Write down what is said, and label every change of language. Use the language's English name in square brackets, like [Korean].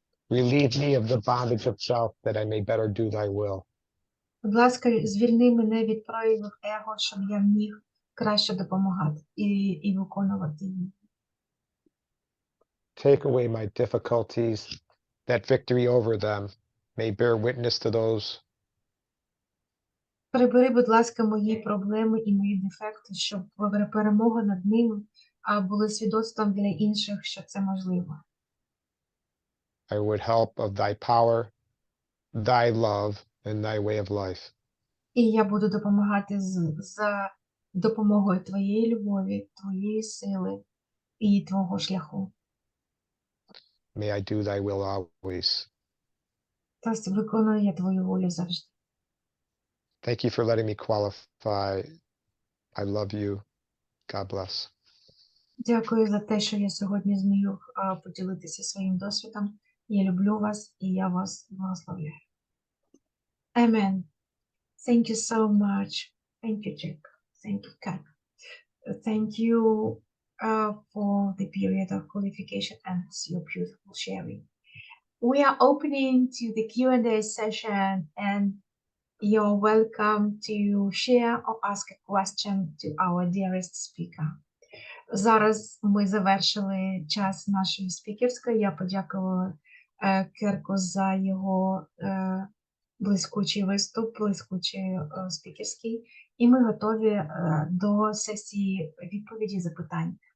[English] Relieve me of the bondage of self that I may better do thy will. [Ukrainian] Будь ласка, звільни мене від проявів его, щоб я міг краще допомагати і виконувати її. [English] Take away my difficulties, that victory over them may bear witness to those [Ukrainian] Прибери, будь ласка, мої проблеми і мої дефекти, щоб перемога над ними були свідоцтвом для інших, що це можливо. [English] I would help of thy power, thy love, and thy way of life. [Ukrainian] І я буду допомагати за допомогою твоєї любові, твоєї сили і твого шляху. [English] May I do thy will always. [Ukrainian] Та виконую я твою волю завжди. [English] Thank you for letting me qualify. I love you. God bless. [Ukrainian] Дякую за те, що я сьогодні зміг поділитися своїм досвідом. Я люблю вас і я вас благословляю. Amen. [English] Thank you so much. Thank you, Jack. Thank you, Kirk. Thank you for the period of qualification and your beautiful sharing. We are opening to the Q&A session, and you're welcome to share or ask a question to our dearest speaker. [Ukrainian] Зараз ми завершили час нашої спікерської. Я подякувала Кирку за його блискучий виступ, блискучий спікерський. І ми готові до сесії відповіді і запитань.